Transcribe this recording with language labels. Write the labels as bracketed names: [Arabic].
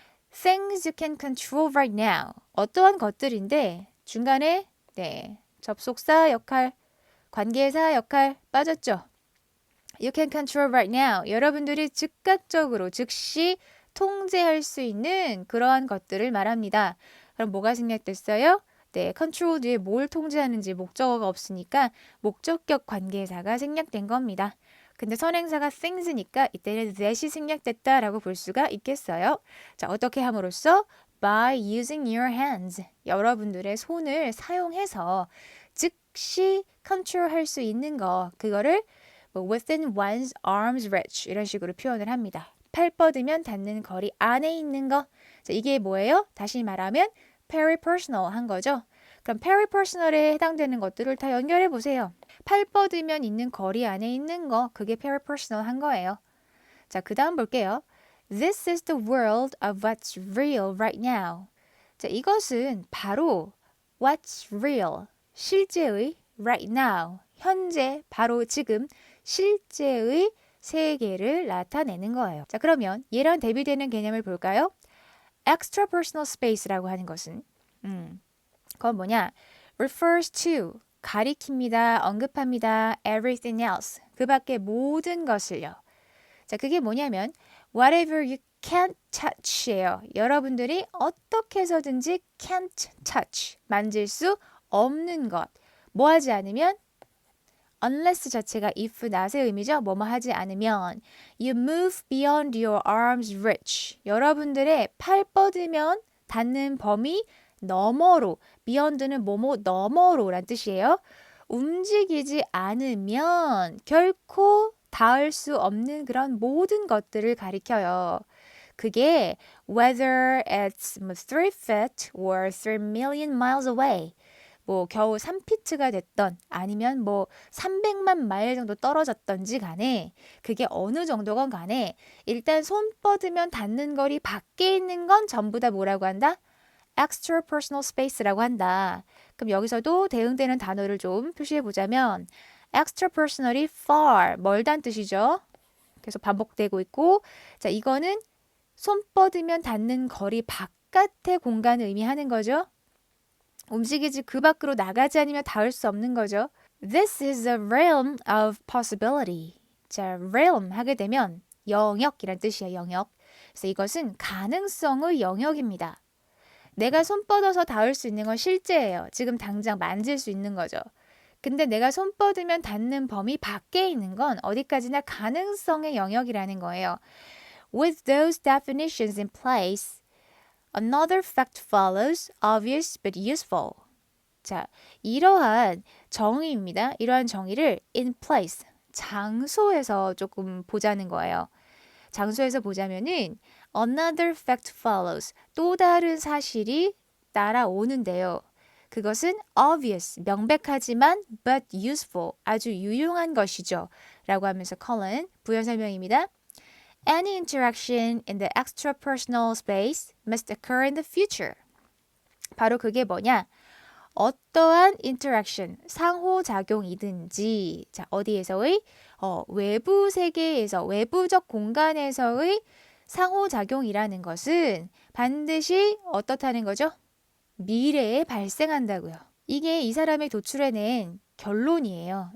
[English] Things you can control right now. [Korean] 어떠한 것들인데 중간에 네, 접속사 역할 관계사 역할 빠졌죠. [English] You can control right now. [Korean] 여러분들이 즉각적으로 즉시 통제할 수 있는 그러한 것들을 말합니다. 그럼 뭐가 생략됐어요? 네, 컨트롤 뒤에 뭘 통제하는지 목적어가 없으니까 목적격 관계사가 생략된 겁니다. 근데 선행사가 things니까 이때는 that이 생략됐다라고 볼 수가 있겠어요. 자, 어떻게 함으로써? [English] By using your hands. [Korean] 여러분들의 손을 사용해서 즉시 컨트롤할 수 있는 거, 그거를 [English] within one's arm's reach [Korean] 이런 식으로 표현을 합니다. 팔 뻗으면 닿는 거리 안에 있는 거. 자, 이게 뭐예요? 다시 말하면 peripersonal 한 거죠. 그럼 peripersonal에 해당되는 것들을 다 연결해 보세요. 팔 뻗으면 있는 거리 안에 있는 거, 그게 peripersonal 한 거예요. 자, 그 다음 볼게요. [English] This is the world of what's real right now. [Korean] 자, 이것은 바로 [English] what's real, [Korean] 실제의 [English] right now, [Korean] 현재, 바로 지금 실제의 세계를 나타내는 거예요. 자, 그러면 얘랑 대비되는 개념을 볼까요? [English] extra personal space [Korean] 라고 하는 것은 그건 뭐냐? [English] refers to, [Korean] 가리킵니다, 언급합니다, [English] everything else, [Korean] 그 밖에 모든 것을요. 자, 그게 뭐냐면 [English] whatever you can't touch예요. [Korean] 여러분들이 어떻게 해서든지 [English] can't touch, [Korean] 만질 수 없는 것. 뭐 하지 않으면 unless 자체가 if not의 의미죠. 뭐뭐 하지 않으면 [English] you move beyond your arm's reach. [Korean] 여러분들의 팔 뻗으면 닿는 범위 너머로, beyond는 뭐뭐 너머로 란 뜻이에요. 움직이지 않으면 결코 닿을 수 없는 그런 모든 것들을 가리켜요. [English] 그게 whether it's 3 feet or 3 million miles away. [Korean] 뭐 겨우 3피트가 됐던 아니면 뭐 300만 마일 정도 떨어졌던지 간에 그게 어느 정도건 간에 일단 손 뻗으면 닿는 거리 밖에 있는 건 전부 다 뭐라고 한다? [English] extra personal space [Korean] 라고 한다. 그럼 여기서도 대응되는 단어를 좀 표시해 보자면 [English] extra personally far, [Korean] 멀다는 뜻이죠. 계속 반복되고 있고 자, 이거는 손 뻗으면 닿는 거리 바깥의 공간을 의미하는 거죠. 움직이지 그 밖으로 나가지 않으면 닿을 수 없는 거죠. [English] This is a realm of possibility. [Korean] 자, realm 하게 되면 영역이란 뜻이에요. 영역. 그래서 이것은 가능성의 영역입니다. 내가 손 뻗어서 닿을 수 있는 건 실제예요. 지금 당장 만질 수 있는 거죠. 근데 내가 손 뻗으면 닿는 범위 밖에 있는 건 어디까지나 가능성의 영역이라는 거예요. [English] With those definitions in place, another fact follows, obvious but useful. [Korean] 자, 이러한 정의입니다. 이러한 정의를 [English] in place, [Korean] 장소에서 조금 보자는 거예요. 장소에서 보자면은 [English] another fact follows, [Korean] 또 다른 사실이 따라오는데요. 그것은 obvious, 명백하지만 [English] but useful, [Korean] 아주 유용한 것이죠. 라고 하면서 컬은 부연 설명입니다. [English] Any interaction in the extra-personal space must occur in the future. [Korean] 바로 그게 뭐냐? 어떠한 interaction, 상호작용이든지 자, 어디에서의? 외부 세계에서, 외부적 공간에서의 상호작용이라는 것은 반드시 어떻다는 거죠? 미래에 발생한다고요. 이게 이 사람이 도출해낸 결론이에요.